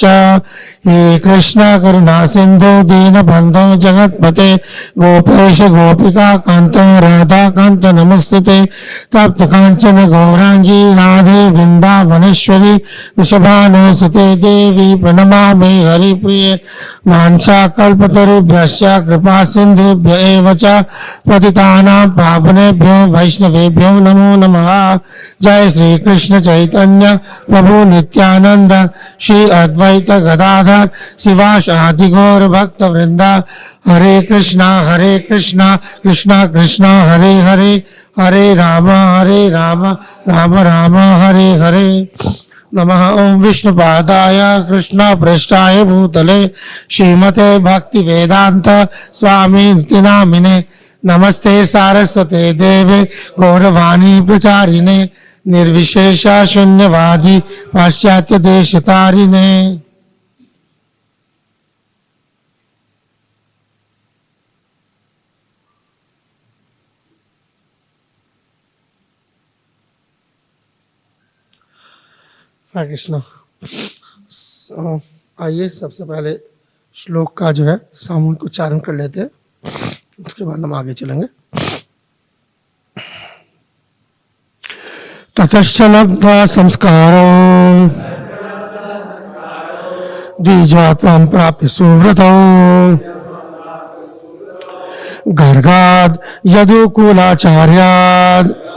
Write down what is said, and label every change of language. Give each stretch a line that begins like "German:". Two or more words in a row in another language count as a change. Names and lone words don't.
Sanskrit: हे कृष्ण करुणा सिंधु दीनबन्धो जगत्पते गोपेश गोपिका कांत राधा कांत नमस्ते तप्त कांचन गौरांगी राधे वृंदावनेश्वरी वृषभानुसुते देवी प्रणमामि हरिप्रिये वाञ्छाकल्पतरुभ्यश्च कृपा सिन्धुभ्य एव च पतितानां पावनेभ्यो वैष्णवेभ्यो नमो नमः। जय श्री कृष्ण चैतन्य प्रभु नित्यानंद श्री अद्वैत गदाधर शिवासादि गौर भक्त वृंदा हरे कृष्णा कृष्णा कृष्णा हरे हरे हरे राम राम राम हरे हरे। नमः ओं विष्णुपादाय कृष्ण पृष्ठाय भूतले श्रीमते भक्ति वेदांत स्वामी नामिने नमस्ते सारस्वते देवे गौरवाणी प्रचारिणे निर्विशेष शून्यवादी पाश्चात्य देशतारिणे। हरे कृष्ण।
Hindi: आइए सबसे पहले श्लोक का जो है सामूहिक उच्चारण कर लेते हैं, उसके बाद हम आगे चलेंगे।
Sanskrit: ततश्च लब्ध्वा संस्कारो द्विजत्वं प्राप्य सुव्रतौ गर्गाद् यदुकुलाचार्याद्